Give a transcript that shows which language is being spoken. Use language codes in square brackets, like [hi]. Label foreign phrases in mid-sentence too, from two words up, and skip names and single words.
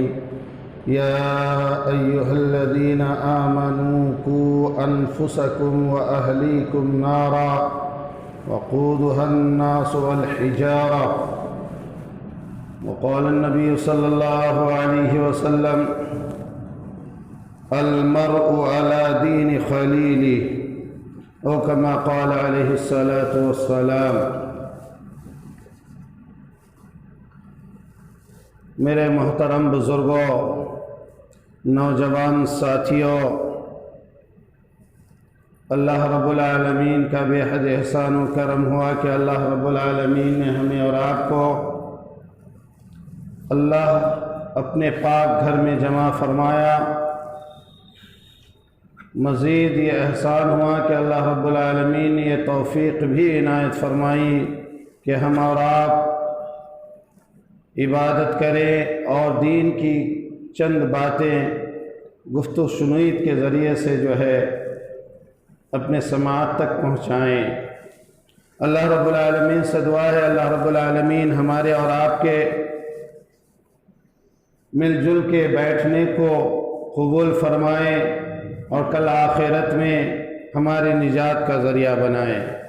[ar] يا أيها الذين آمنوا قوا أنفسكم وأهليكم نارا وقودها الناس والحجارة. وقال النبي صلى الله عليه وسلم: المرء على دين خليله، او كما قال علیہ الصلاۃ والسلام. [ur] میرے محترم بزرگوں، نوجوان ساتھیوں، اللہ رب العالمین کا بے حد احسان و کرم ہوا کہ اللہ رب العالمین نے ہمیں اور آپ کو اللہ اپنے پاک گھر میں جمع فرمایا. مزید یہ احسان ہوا کہ اللہ رب العالمین نے یہ توفیق بھی عنایت فرمائی کہ ہم اور آپ عبادت کریں اور دین کی چند باتیں گفت و شنید کے ذریعے سے جو ہے اپنے سماعت تک پہنچائیں. اللہ رب العالمین سے دعا ہے اللہ رب العالمین ہمارے اور آپ کے مل جل کے بیٹھنے کو قبول فرمائیں اور کل آخرت میں ہماری نجات کا ذریعہ بنائیں.